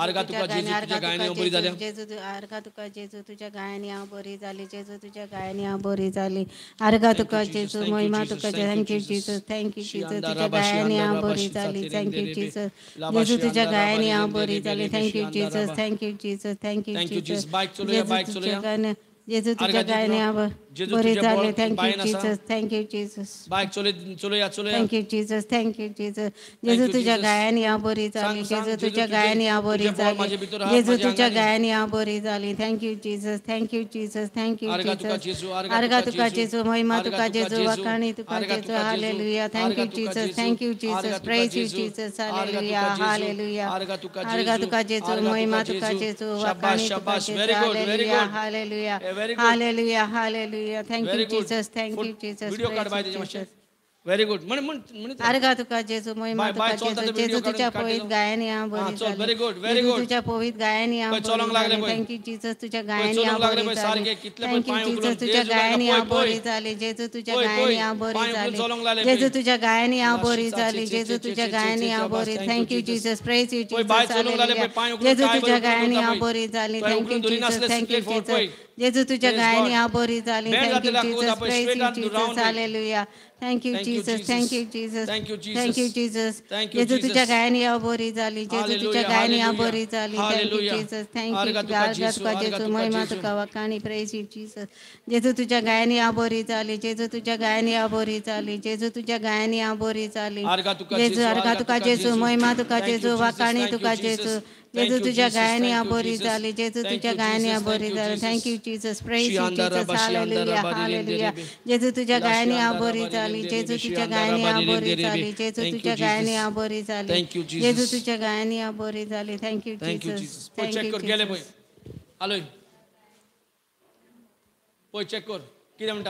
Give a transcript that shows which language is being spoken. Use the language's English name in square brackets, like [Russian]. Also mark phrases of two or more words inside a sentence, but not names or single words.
[Konkani] अर्घा तुका जेजू तुझ्या गायाने हांव बरी जाल्या. अर्घा तुका जेजू तुझ्या गायाने हांव बरी जाली. जेजू तुझ्या गायाने हांव बरी जाली. अर्घा तुका जेजू महिमा तुका. [English] Thank you Jesus. Thank you Jesus. [Konkani] तुझ्या गायाने हांव बरी जाली. [English] Thank you Jesus. [Konkani] जेजू तुझ्या गायाने हांव बरी जाली. [English] Thank you Jesus. Thank you Jesus. Thank you Jesus. [Marathi] बाईक चलूया. [Konkani] जेजू तुझ्या गायाने हांव बरी जाली. [English] Thank you Jesus. Thank you Jesus. [Marathi] बाईक चलूया. [English] Thank you Jesus. Thank you Jesus. [Konkani] जेजू तुझ्या गायाने हांव बरी जाली. जेजू तुझ्या गायाने हांव बरी जाली. जेजू तुझ्या गायाने हांव बरी जाली. [English] Thank you Jesus. Thank you Jesus. Thank you Jesus. [Konkani] अर्घा तुका जेजू. महिमा तुका जेजू. वाखाणी तुका जेजू. हालेलुया. [English] Thank you Jesus. Thank you Jesus. Praise you Jesus. [Konkani] हालेलुया. हालेलुया. अर्घा तुका जेजू. महिमा तुका जेजू. वाखाणी तुका जेजू. हालेलुया. हालेलुया. [English] Hallelujah. Hallelujah. Thank you Jesus. Thank you Jesus. [Marathi] व्हिडिओ काढ बाय त्याच्या [English] very good [Konkani] अर्घा तुका जेजू. महिमा तुका जेजू. जेजू तुझ्या पोळीत गायने हांव बरी जाली. [English] very good [Konkani] जेजू तुझ्या पोळीत गायने हांव बरी जाली. [English] Thank you Jesus. [Konkani] तुझ्या गायने हांव बरी जाली. [English] Thank you Jesus. [Konkani] तुझ्या गायने हांव बरी जाली. जेजू तुझ्या गायने हांव बरी जाली. जेजू तुझ्या गायने हांव बरी जाली. जेजू तुझ्या गायने हांव बरी. [English] Thank you Jesus. Praise you Jesus. [Konkani] हालेलुया. जेजू तुझ्या गायने हांव बरी जाली. [English] Thank you Jesus. Thank you Jesus. [Konkani] जेजू तुझ्या गायने हांव बरी जाली. [English] Thank you Jesus. Praise you Jesus. Hallelujah. Thank you Jesus. Thank you Jesus. Thank you Jesus. [Konkani] जेजू तुझ्या गायने हांव बरी जाली. जेजू तुझ्या गायने हांव बरी जाली. [English] Thank you Jesus. Thank you. [Konkani] अर्घा तुका जेजू. महिमा तुका. वाखाणी. [English] Praise you Jesus. [Konkani] जेजू तुझ्या गायने हांव बरी जाली. जेजू तुझ्या गायने हांव बरी जाली. जेजू तुझ्या गायने हांव बरी जाली. जेजू. अर्घा तुका जेजू. महिमा तुका जेजू. वाखाणी तुका जेजू. जेजू तुझ्या गायने हांव बरी जाली. जेजू तुझ्या गायने हांव बरी जाली. [English] Thank you Jesus. Praise you Jesus. Hallelujah. Hallelujah. [Konkani] जेजू तुझ्या गायने हांव बरी जाली. जेजू तुझ्या गायने हांव बरी जाली. जेजू तुझ्या गायने हांव बरी जाली. जेजू तुझ्या गायने हांव बरी जाली. [English] Thank you Jesus. [Konkani] चेक कर गेले पळय आलोय पळय चेक कर कितें म्हणटा